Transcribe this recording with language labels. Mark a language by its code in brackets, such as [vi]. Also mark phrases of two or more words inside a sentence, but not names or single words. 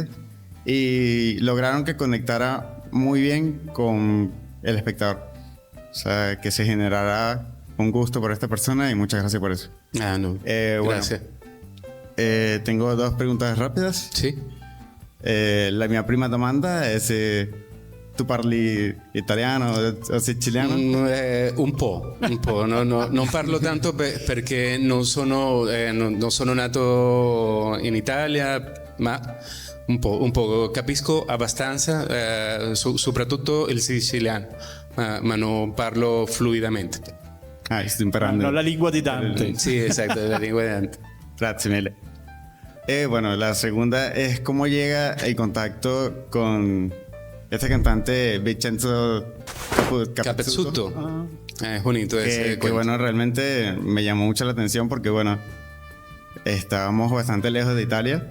[es] Y lograron que conectara muy bien con el espectador. O sea, que se generara un gusto por esta persona, y muchas gracias por eso. Gracias. Tengo dos preguntas rápidas. Sí. [it] La mia prima domanda è se tu parli italiano o siciliano? Un po'. No, non parlo tanto perché non sono nato in Italia, ma un po'. Capisco abbastanza, soprattutto il siciliano, ma non parlo fluidamente. Sto imparando. No la lingua di Dante. [es] Sí, exacto, [it] la lingua [es] de Dante. [it] Grazie mille. [es] Bueno, la segunda es cómo llega el contacto con este cantante Vincenzo Capezzuto. Es bonito ese que bueno, realmente me llamó mucho la atención porque bueno, estábamos bastante lejos de Italia.